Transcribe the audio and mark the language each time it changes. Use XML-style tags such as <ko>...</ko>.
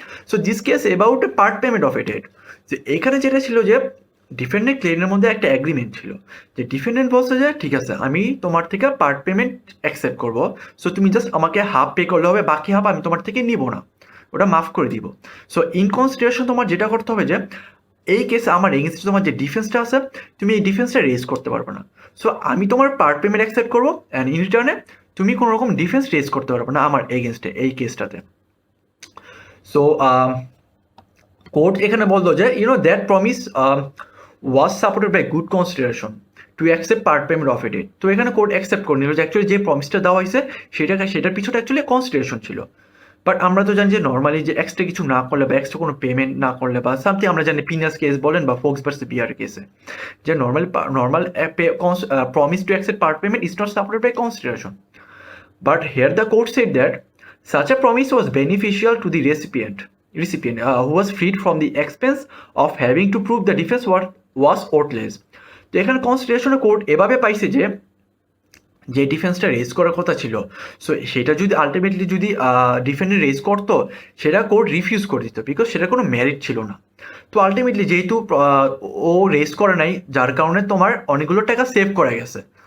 <en>So this case about a part payment of a debt.</en> <bn>So এখানে যেটা ছিল যে ডিফেন্ডেন্ট ক্লেমের মধ্যে একটা এগ্রিমেন্ট ছিল, যে ডিফেন্ডেন্ট বলছে যে ঠিক আছে আমি তোমার থেকে পার্ট পেমেন্ট অ্যাকসেপ্ট করব, সো তুমি জাস্ট আমাকে হাফ পে করলে হবে, বাকি হাফ আমি তোমার থেকে নিব না, ওটা মাফ করে দিব। সো ইন কনসিডারেশন তোমার যেটা করতে হবে যে এই কেসে আমার এগেনস্টে তোমার যে ডিফেন্সটা আছে তুমি এই ডিফেন্সটা রেজ করতে পারবে না। সো আমি তোমার পার্ট পেমেন্ট অ্যাকসেপ্ট করবো, অ্যান্ড ইন রিটার্নে তুমি কোনো রকম ডিফেন্স রেজ করতে পারবে না আমার এগেনস্টে এই কেসটাতে। সো কোর্ট এখানে বললো যে that promise</bn> <en>was supported by good consideration to accept part payment of a debt.</en> <bn>তো এখানে কোর্ট অ্যাকসেপ্ট করে নিল যে অ্যাকচুয়ালি যে প্রমিসটা দেওয়া হয়েছে সেটার পিছনে অ্যাকচুয়ালি কনসিডারেশন ছিল। বাট আমরা তো জানি যে নর্মালি যে এক্সট্রা কিছু না করলে বা এক্সট্রা কোনো পেমেন্ট না করলে বা সামথিং, আমরা জানি পিনাস কেস বলেন বা ফোক্স ভার্সেস বিআর কেসে, যে normal promise to accept part payment is not supported by consideration.</bn> <en>But here the court said that such a promise was beneficial to the recipient who was freed from the expense of having to prove the defense was worthless.</en> <bn>তো এখানে কনসিডারেশনে court এভাবে পাইছে যে ডিফেন্সটা raise করার কথা ছিল, so সেটা যদি আলটিমেটলি যদি ডিফেন্ডেন্ট রেজ করতো সেটা কোর্ট রিফিউজ করে দিত, বিকজ সেটা কোনো মেরিট ছিল না। তো আলটিমেটলি যেহেতু ও রেজ করে নাই, যার কারণে তোমার অনেকগুলো টাকা সেভ করা গেছে।</bn>